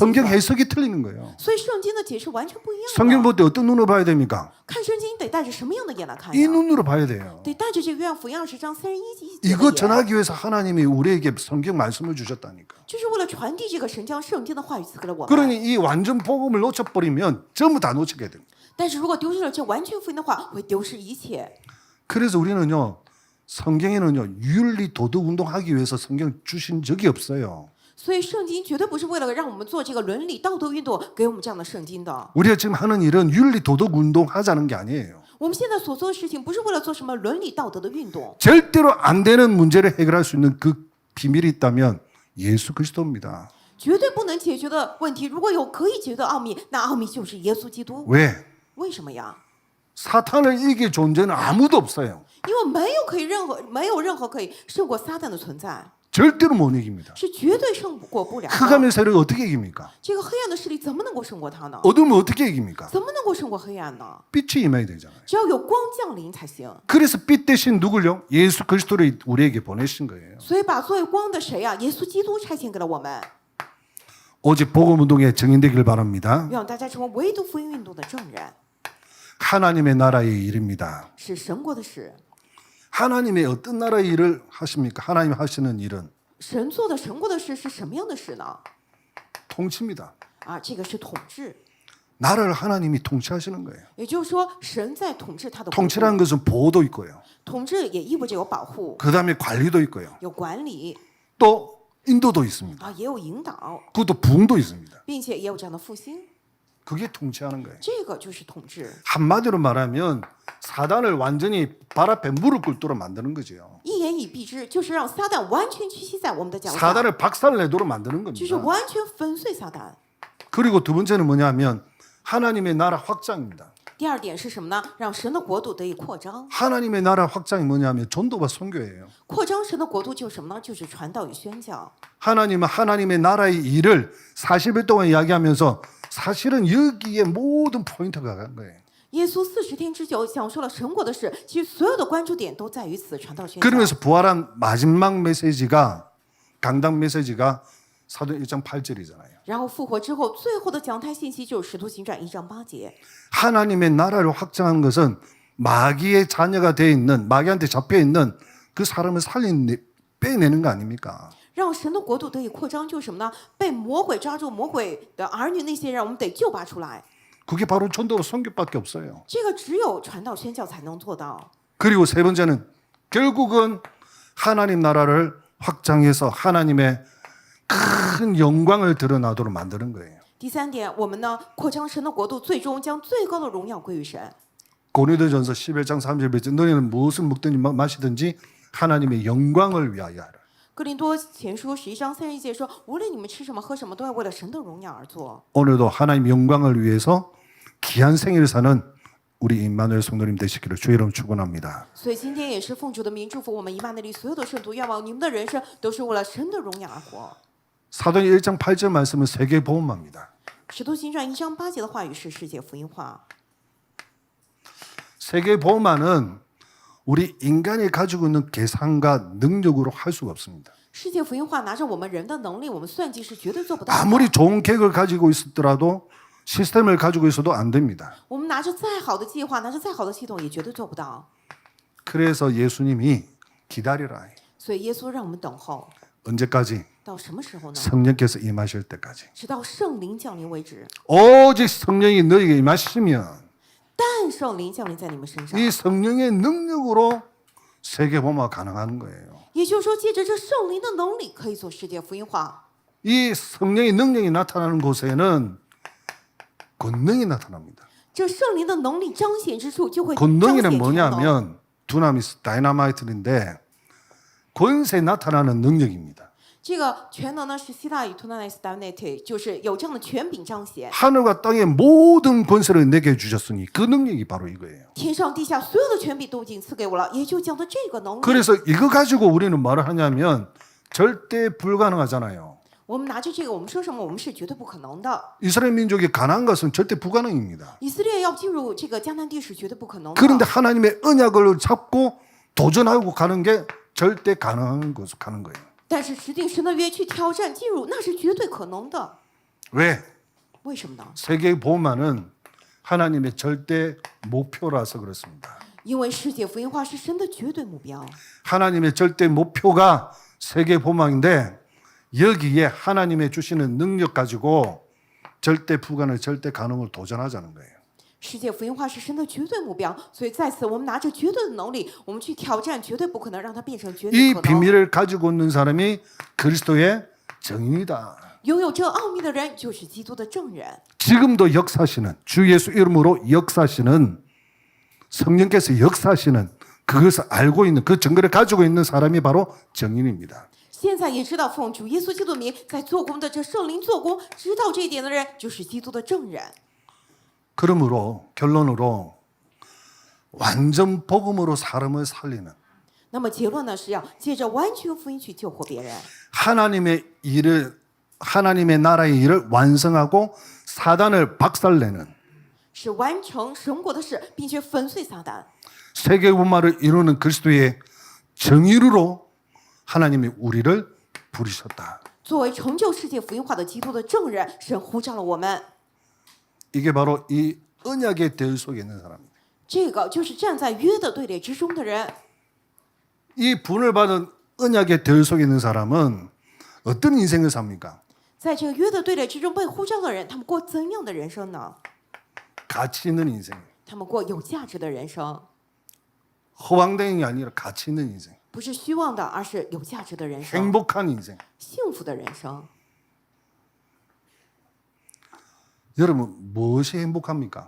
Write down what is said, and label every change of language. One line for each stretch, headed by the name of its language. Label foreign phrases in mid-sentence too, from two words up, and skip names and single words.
Korean: 성경
Chinese: 果。
Korean: 해석이 틀리는 거예요.
Chinese: 所以圣经的解释完全不一样的。
Korean: 성경 볼 때 어떤 눈으로 봐야 됩니까?
Chinese: 看圣经得得带着什么样的眼来看
Korean: 이
Chinese: 呀？
Korean: 눈으로 봐야 돼요.
Chinese: 得带着这个约翰福音20章31节
Korean: 이거
Chinese: 的眼，
Korean: 전하기 위해서 하나님이 우리에게 성경 말씀을 주셨다니까.
Chinese: 就是为了传递这个神将圣经的话语赐给了我们。
Korean: 그러니 이 완전 복음을 놓쳐버리면 전부 다 놓치게 됩니다.
Chinese: 但是如果丢失了这完全福音的话，会丢失一切。
Korean: 그래서 우리는요, 성경에는요, 윤리 도덕 운동하기 위해서 성경 주신 적이 없어요.
Chinese: 所以圣经绝对不是为了让我们做这个伦理道德运动给我们这样的圣经的。
Korean: 우리가 지금 하는 일은 윤리 도덕 운동 하자는 게 아니에요.
Chinese: 我们现在所做的事情不是为了做什么伦理道德的运动，
Korean: 절대로 안 되는 문제를 해결할 수 있는 그 비밀이 있다면 예수 그리스도입니다.
Chinese: 绝对不能解决的问题，如果有可以解决的奥秘，那奥秘就是耶稣基督。
Korean: 왜?
Chinese: 为什么呀？
Korean: 사탄을 이길 존재는 아무도 없어요.
Chinese: 因为没有任何可以胜过撒旦的存在，
Korean: 절대로 못 이깁니다.
Chinese: 是绝对胜过不了的。
Korean: 흑암의 세력을 어떻게 이깁니까?
Chinese: 这个黑暗的势力怎么能够胜过他呢？
Korean: 어둠을 어떻게 이깁니까?
Chinese: 怎么能够胜过黑暗呢？
Korean: 빛이 임해야 되잖아요.
Chinese: 只要有光降临才行。
Korean: 그래서 빛 대신 누굴요? 예수 그리스도를 우리에게 보내신 거예요.
Chinese: 所以把作为光的谁呀？耶稣基督差遣给了我们，
Korean: 오직 복음 운동에 증인되길 바랍니다.
Chinese: 让大家成为唯独福音运动的证人，
Korean: 하나님의 나라의 일입니다.
Chinese: 是神国的事。
Korean: 하나님의 어떤 나라의 일을 하십니까? 하나님 하시는 일은
Chinese: 神做的神国的事是什么样的事呢？
Korean: 통치입니다.
Chinese: 啊，这个是统治，
Korean: 나라를 하나님이 통치하시는 거예요.
Chinese: 也就是说，神在统治他的国度。
Korean: 통치라는 것은 보호도 있고요.
Chinese: 统治也意味着有保护、
Korean: 그다음에 관리도 있고요.
Chinese: 有管理
Korean: 또 인도도 있습니다.
Chinese: 啊，也有引导，
Korean: 그것도 부흥도 있습니다.
Chinese: 并且也有这样的复兴，
Korean: 그게 통치하는 거예요.
Chinese: 这个就是统治。
Korean: 한마디로 말하면 사단을 완전히 발 앞에 무릎 꿇도록 만드는 거죠.
Chinese: 一言以蔽之，就是让撒旦完全屈膝在我们的脚下，
Korean: 사단을 박살내도록 만드는
Chinese: 就是
Korean: 겁니다.
Chinese: 完全粉碎撒旦。
Korean: 그리고 두 번째는 뭐냐면 하나님의 나라 확장입니다.
Chinese: 第二点是什么呢？让神的国度得以扩张。
Korean: 하나님의 나라 확장이 뭐냐면 전도와 선교예요.
Chinese: 扩张神的国度就是什么呢？就是传道与宣教。
Korean: 하나님은 하나님의 나라의 일을 40일 동안 이야기하면서 사실은 여기에 모든 포인트가 간 거예요.
Chinese: 耶稣40天之久讲述了神国的事，其实所有的关注点都在于此传道宣教。
Korean: 그러면서 부활한 마지막 메시지가 강당 메시지가 사도행 1장 8절이잖아요.
Chinese: 然后复活之后，最后的讲台信息就是《使徒行传》1章8节。
Korean: 하나님의 나라를 확장한 것은 마귀의 자녀가 돼 있는 마귀한테 잡혀 있는 그 사람을 빼내는 거 아닙니까?
Chinese: 让神的国度得以扩张，就是什么呢？被魔鬼抓住，魔鬼的儿女那些人，我们得救拔出来。
Korean: 그게 바로 전도와 선교밖에 없어요.
Chinese: 这个只有传道宣教才能做到。
Korean: 그리고 세 번째는 결국은 하나님 나라를 확장해서 하나님의 큰 영광을 드러나도록 만드는 거예요.
Chinese: 第三点，我们呢扩张神的国度，最终将最高的荣耀归于神。
Korean: 고린도전서 11장 30절 너희는 무엇을 먹든지 마시든지 하나님의 영광을 위하여 하라.
Chinese: 哥林多前书11章31节说：“无论你们吃什么喝什么，都要为了神的荣耀而做。
Korean: 오늘도 하나님 영광을 위해서 귀한 생일을 사는 우리 임마누엘 성도님 되시기를 주의 이름 축원합니다. ”
Chinese: 所以今天也是奉主的名祝福我们以马内利所有的圣徒，愿望你们的人生都是为了神的荣耀而活。
Korean: 사도행 1장 8절 말씀은 세계 복음화입니다.
Chinese: 使徒行传1章8节的话语是世界福音化。
Korean: 세계 복음화는 우리 인간이 가지고 있는 계산과 능력으로 할 수가 없습니다.
Chinese: 世界福音化拿着我们人的能力，我们算计是绝对做不到的。
Korean: 아무리 좋은 계획을 가지고 있었더라도 시스템을 가지고 있어도 안 됩니다.
Chinese: 我们拿着再好的计划，拿着再好的系统，也绝对做不到。
Korean: 그래서 예수님이 기다리라.
Chinese: 所以耶稣让我们等候，
Korean: 언제까지?
Chinese: 到什么时候呢？
Korean: 성령께서 임하실 때까지.
Chinese: 直到圣灵降临为止。
Korean: 오직 성령이 너에게 임하시면
Chinese: 但圣灵降临在你们身上，
Korean: 이 성령의 능력으로 세계 복음화가 가능한 거예요.
Chinese: 也就是说，借着这圣灵的能力，可以做世界福音化。
Korean: 이 성령의 능력이 나타나는 곳에는 권능이 나타납니다.
Chinese: 这圣灵的能力彰显之处，就会彰显
Korean: 권능이란
Chinese: 全能。
Korean: 뭐냐면 두나미스 다이너마이트인데 권세 나타나는 능력입니다.
Chinese: 这个全能呢是希腊语 Dunamis Divinity，就是有这样的权柄彰显。
Korean: 하늘과 땅의 모든 권세를 내게 주셨으니 그 능력이 바로 이거예요.
Chinese: 天上地下所有的权柄都已经赐给我了，也就讲的这个能力。
Korean: 그래서 이거 가지고 우리는 말을 하냐면 절대 불가능하잖아요.
Chinese: 我们拿着这个，我们说什么？我们是绝对不可能的。
Korean: 이스라엘 민족이 가나안 것은 절대 불가능입니다.
Chinese: 以色列要进入这个迦南地是绝对不可能的。
Korean: 그런데 하나님의 언약을 잡고 도전하고 가는 게 절대 가능한 것으로 가는 거예요.
Chinese: 但是持定神的约去挑战进入，那是绝对可能的。
Korean: 왜?
Chinese: 为什么呢？
Korean: 세계 복음화는 하나님의 절대 목표라서 그렇습니다.
Chinese: 因为世界福音化是神的绝对目标。
Korean: 하나님의 절대 목표가 세계 복음화인데 여기에 하나님의 주시는 능력 가지고 절대 불가능, 절대 가능을 도전하자는 거예요.
Chinese: 世界福音化是神的绝对目标，所以在此我们拿着绝对的能力，我们去挑战绝对不可能，让它变成绝对
Korean: 이
Chinese: 可能。
Korean: 비밀을 가지고 있는 사람이 그리스도의 정인이다.
Chinese: 拥有这奥秘的人就是基督的证人。
Korean: 지금도 역사하시는 주 예수 이름으로 역사하시는 성령께서 역사하시는 그것을 알고 있는 그 증거를 가지고 있는 사람이 바로 정인입니다.
Chinese: 现在也知道奉主耶稣基督的名在做工的这圣灵做工，知道这一点的人就是基督的证人。
Korean: 그러므로 결론으로 완전 복음으로 사람을 살리는
Chinese: 那么结论呢是要借着完全福音去救活别人，
Korean: 하나님의 나라의 일을 완성하고 사단을 박살내는
Chinese: 是完成神国的事，并且粉碎撒旦。
Korean: 세계 분말을 이루는 그리스도의 정의로 하나님이 우리를 부르셨다.
Chinese: 作为成就世界福音化的基督的证人，神呼召了我们。
Korean: 이게 바로 이 언약의 대열 속에 있는 사람입니다.
Chinese: 这个就是站在约的队列之中的人。
Korean: 이 분을 받은 언약의 대열 속에 있는 사람은 어떤 인생을 삽니까?
Chinese: 在这个约的队列之中被呼召的人，他们过怎样的人生呢？
Korean: 가치 있는 인생.
Chinese: 他们过有价值的人生，
Korean: 허황된 게 아니라 가치 있는 인생.
Chinese: 不是虚妄的，而是有价值的人生，
Korean: 행복한 인생.
Chinese: 幸福的人生。
Korean: 여러분 무엇이 행복합니까?